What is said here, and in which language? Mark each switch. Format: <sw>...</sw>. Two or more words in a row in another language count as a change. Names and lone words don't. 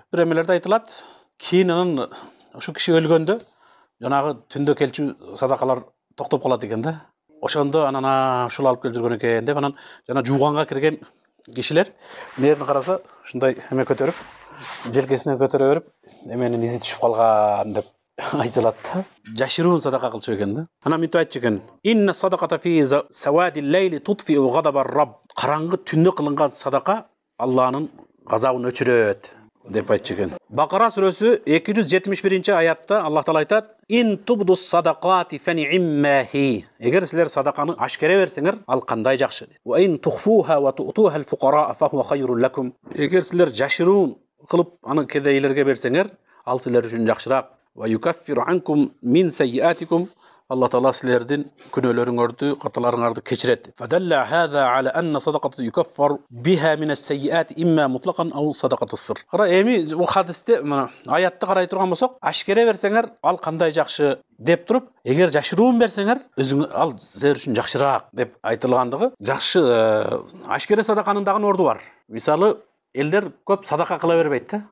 <ky>Бир эмелерде айтылат, кийин анын ошо киши өлгөндө жанагы түндө келчү садакалар токтоп калат экен да. Ошондо анан ушул алып келип жүргөн экен деп анан жана жууганга кирген кишилер нерин караса ушундай эме көтөрүп, желкесине көтөрө берип, эменин изи түшүп калган деп айтылат да. Жашыруун садака кылчу экен да. Анан мынтип айтчу экен:</ky> <ar>"إن الصدقة في سواد الليل تطفئ غضب الرب."</ar> <ky>Караңгы түндө кылынган садака Алланын газабын өчүрөт деп айтчу экен. Бакара сүрөсү 271 аятта Аллах Таала айтат:</ky> <ar>"إن تبدوا الصدقات فنعما هي."</ar> <ky>Эгер силер садаканы ашкере берсеңер, ал кандай жакшы.</ky> <ar>"وإن تخفوها وتؤتوها الفقراء فهو خير لكم."</ar> <ky>Эгер силер жашыруун кылып аны кедейлерге берсеңер, ал силер үчүн жакшыраак.</ky> <ar>"ويكفر عنكم من سيئاتكم."</ar> <ky>Алла Таала силердин күнөөлөрүңөрдү, каталарыңарды кечирет.</ky> <ar>"فدل هذا على أن الصدقة يكفر بها من السيئات إما مطلقا أو صدقة السر."</ar> <ky>Кара эми бул хадисте мына аятты карай турган болсок, ашкере берсеңер, ал кандай жакшы деп туруп, эгер жашыруун берсеңер, өзүң ал силер үчүн жакшыраак деп айтылгандыгы жакшы. Ашкере садаканын дагы орду бар. Мисалы, элдер көп садака кыла бербейт да.</ky>